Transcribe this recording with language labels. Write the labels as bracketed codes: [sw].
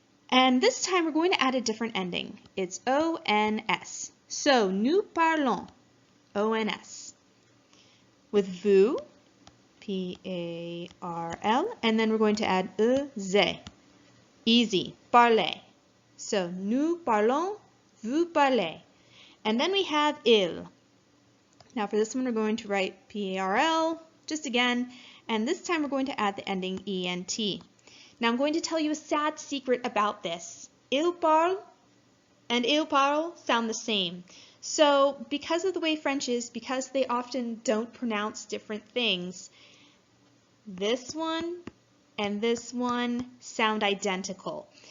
[en] And this time we're going to add a different ending. It's O-N-S. So nous parlons, O-N-S. With vous, P-A-R-L. And then we're going to add E-Z. Easy, parler. [fr] So nous parlons, vous parlez. [en] And then we have il. Now for this one, we're going to write P-A-R-L, just again, and this time we're going to add the ending E-N-T. Now I'm going to tell you a sad secret about this. Il parle, and il parle sound the same. So because of the way French is, because they often don't pronounce different things, this one and this one sound identical.